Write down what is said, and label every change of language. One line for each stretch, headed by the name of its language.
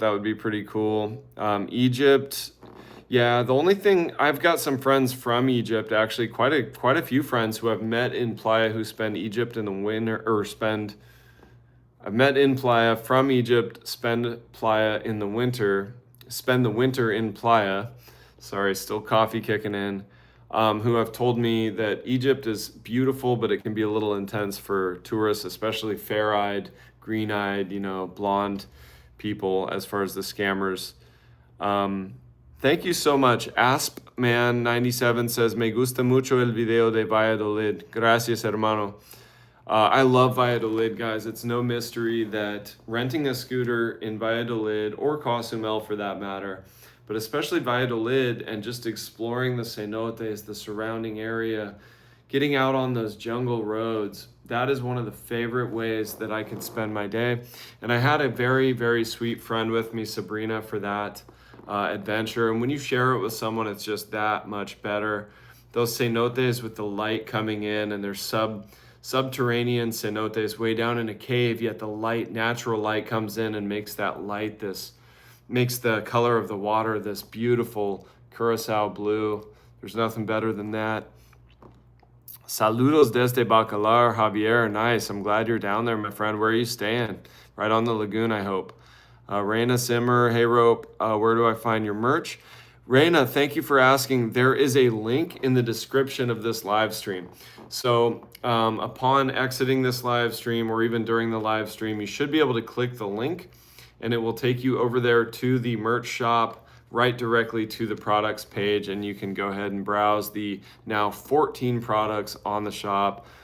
English: That would be pretty cool. Egypt. Yeah, the only thing, I've got some friends from Egypt, actually, quite a few friends who I've met in Playa who spend Egypt in the winter, I've met in Playa from Egypt, spend the winter in Playa. Sorry, still coffee kicking in. Who have told me that Egypt is beautiful, but it can be a little intense for tourists, especially fair-eyed, green-eyed, blonde people, as far as the scammers. Thank you so much.
Spanish: Aspman97 says, Me gusta mucho el video de Valladolid. Gracias, hermano.
English: I love Valladolid, guys. It's no mystery that renting a scooter in Valladolid, or Cozumel for that matter, but especially Valladolid, and just exploring the cenotes, the surrounding area, getting out on those jungle roads, that is one of the favorite ways that I can spend my day. And I had a very, very sweet friend with me, Sabrina, for that adventure. And when you share it with someone, it's just that much better. Those cenotes with the light coming in, and there's subterranean cenotes way down in a cave, yet the natural light comes in and makes that light makes the color of the water this beautiful Curacao blue. There's nothing better than that.
Spanish: Saludos desde Bacalar, Javier.
English: Nice. I'm glad you're down there, my friend. Where are you staying? Right on the lagoon, I hope. Reina Simmer, hey Rope, where do I find your merch? Reina, thank you for asking. There is a link in the description of this live stream. So upon exiting this live stream, or even during the live stream, you should be able to click the link, and it will take you over there to the merch shop, right directly to the products page, and you can go ahead and browse the now 14 products on the shop.